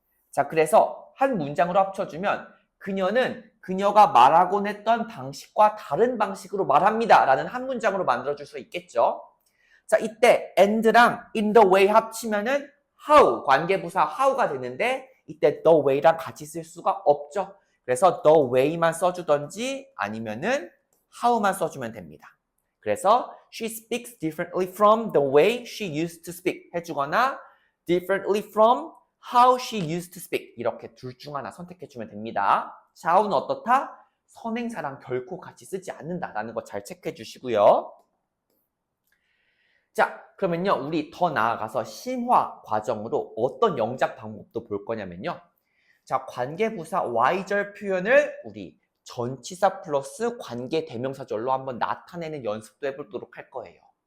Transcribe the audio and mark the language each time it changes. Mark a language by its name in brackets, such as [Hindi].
[Korean] 자, 그래서 한 문장으로 합쳐주면 그녀가 말하곤 했던 방식과 다른 방식으로 말합니다 라는 한 문장으로 만들어줄 수 있겠죠. 자, 이때 and랑 in the way 합치면은 how, 관계부사 how가 되는데 이때 the way랑 같이 쓸 수가 없죠. 그래서 the way만 써주던지 아니면은 how만 써주면 됩니다. [English] 그래서 she speaks differently from the way she used to speak [Korean] 해주거나 [English] differently from how she used to speak [Korean] 이렇게 둘 중 하나 선택해주면 됩니다. 자, how는 어떻다? 선행사랑 결코 같이 쓰지 않는다라는 거 잘 체크해 주시고요. 자, 그러면요, 우리 더 나아가서 심화 과정으로 어떤 영작 방법도 볼 거냐면요. 자, 관계부사 Y절 표현을 우리 전치사 플러스 관계 대명사절로 한번 나타내는 연습도 해보도록 할 거예요.